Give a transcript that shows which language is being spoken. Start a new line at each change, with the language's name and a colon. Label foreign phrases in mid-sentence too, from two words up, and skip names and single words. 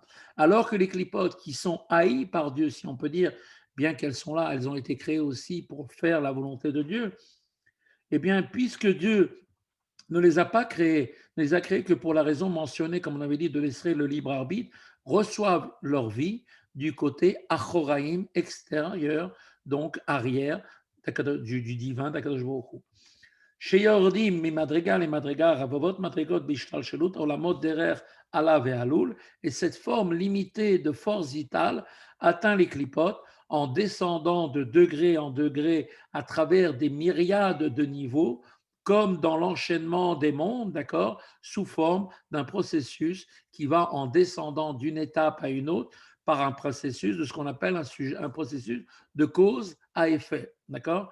French: Alors que les clipotes qui sont haïs par Dieu, si on peut dire, bien qu'elles sont là, elles ont été créées aussi pour faire la volonté de Dieu, eh bien, puisque Dieu ne les a pas créées, ne les a créées que pour la raison mentionnée, comme on avait dit, de laisser le libre arbitre, reçoivent leur vie du côté achoraïm, extérieur, donc arrière, du divin d'
Hebrew: הקדוש ברוך הוא. שיורדים ממדרגה למדרגה, רבבות מדרגות בהשתלשלות עולמות דרך עלה ועלול,
French: et cette forme limitée de force vitale atteint les clipotes en descendant de degré en degré à travers des myriades de niveaux, comme dans l'enchaînement des mondes, d'accord, sous forme d'un processus qui va en descendant d'une étape à une autre par un processus de ce qu'on appelle un processus de cause à effet, d'accord.